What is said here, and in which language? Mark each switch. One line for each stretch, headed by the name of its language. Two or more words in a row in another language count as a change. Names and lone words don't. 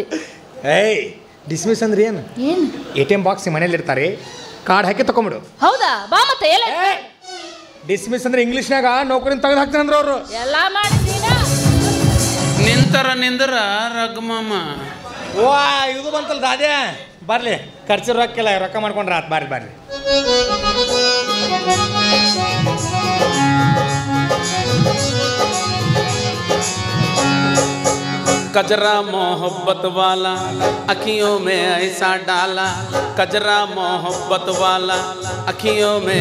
Kannada: ಏಯ್ ಡಿಸ್ಮಿಸ್ ಅಂದ್ರೆ ಏನು?
English: ATM box
Kannada: ಮನೇಲಿ ಇರ್ತಾರೆ, ಕಾರ್ಡ್ ಹಾಕಿ ತಗೊಂಬಿಡು. ಹೌದಾ? ಬಾ ಮತ್ತೆ ಎಲ್ಲ. ಡಿಸ್ಮಿಸ್ ಅಂದ್ರೆ ಇಂಗ್ಲೀಷ್ನಾಗ ನೌಕರಿನ ತೆಗೆದು ಹಾಕ್ತಾನೆ ಅಂದ್ರೆ ಅವರು. ಎಲ್ಲ ಮಾಡಿದೀನ ನಿಂದ್ರ ರಘುಮಾಮ. ವಾ ಇದು ಬಂತಲ್ಲ ದಾದ್ಯಾ. ಬರ್ಲಿ ಖರ್ಚು ರೊಕ್ಕಿಲ್ಲ, ರೊಕ್ಕ ಮಾಡ್ಕೊಂಡ್ರ ಆತ್. ಬರ್ಲಿ ಬರ್ಲಿ.
Hindi: कजरा मोहब्बत वाला अखियों में ऐसा डाला, कजरा मोहब्बत वाला अखियों में